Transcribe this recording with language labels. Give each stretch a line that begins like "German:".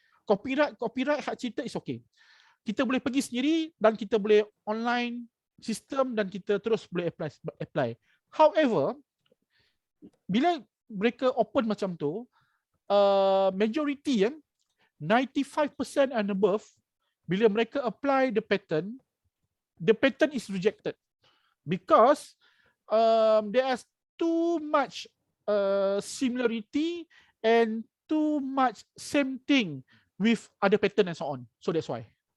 English: Copyright hak cipta is okay.
Malay: Kita boleh pergi sendiri dan kita boleh online sistem dan kita terus boleh apply.
English: However,
Malay: bila mereka open macam tu,
English: majority 95% and above, bila mereka apply the patent is rejected because there is too much similarity and too much same thing with other patent and so on. So that's why.